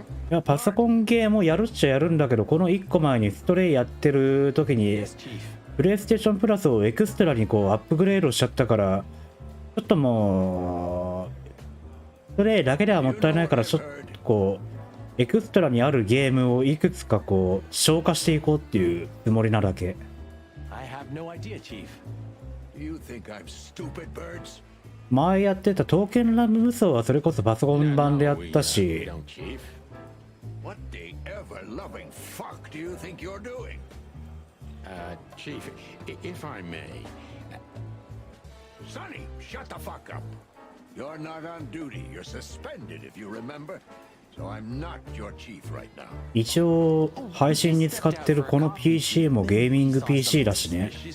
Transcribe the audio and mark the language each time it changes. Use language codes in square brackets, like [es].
[ja] いやパソコンゲーもやるっちゃやるんだけど、この1個前にストレイやってる時にプレイステーションプラスをエクストラにこうアップグレードしちゃったから、ちょっともうストレイだけではもったいないから、ちょっとこうエクストラにあるゲームをいくつかこう消化していこうっていうつもりなだけ。 [en] I have no idea, Chief. You think I'm stupid, birds? [ja] 前やってた刀剣乱舞無双はそれこそパソコン版でやったし。 [en] What the ever-loving fuck do you think you're doing? Chief, if I may. Sonny, shut the fuck up. You're not on duty. You're suspended, if you remember. So I'm not your chief right now. [ja] 一応配信に使ってるこの PC もゲーミング PC だしね。